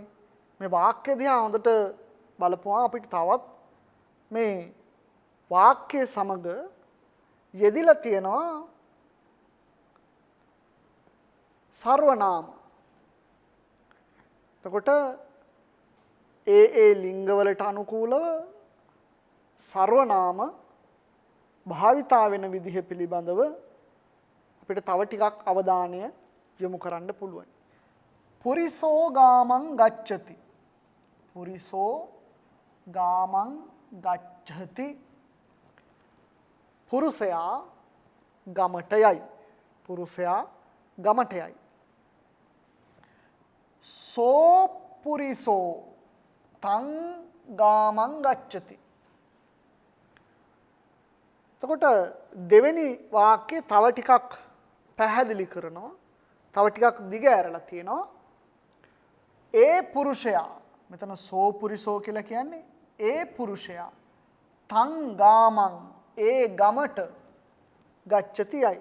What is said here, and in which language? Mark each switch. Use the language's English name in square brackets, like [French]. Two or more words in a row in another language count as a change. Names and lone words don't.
[Sinhala] මේ වාක්‍ය දිහා හොඳට බලපුවා අපිට තවත් මේ වාක්‍ය සමග යෙදිලා තියෙනවා සර්වනාම. එතකොට ඒ ලිංගවලට අනුකූලව සර්වනාම භාවිතා වෙන විදිහ පිළිබඳව අපිට තව ටිකක් අවධානය යොමු කරන්න පුළුවන්. [Pali] පුරිසෝ ගාමං ගච්ඡති. පුරිසෝ ගාමං ගච්ඡති. [Sinhala] පුරුෂයා ගමට යයි. පුරුෂයා ගමට යයි. [Pali] සෝ පුරිසෝ තං ගාමං ගච්ඡති. [Sinhala] එතකොට දෙවෙනි වාක්‍යය තව ටිකක් පැහැදිලි කරනවා. තව ටිකක් දිග ඇරලා තියෙනවා. ඒ පුරුෂයා, මෙතන [Pali] සෝ පුරිසෝ [Sinhala] කියලා කියන්නේ ඒ පුරුෂයා [Pali] තං ගාමං [Sinhala] ඒ ගමට ගච්ඡති යයි.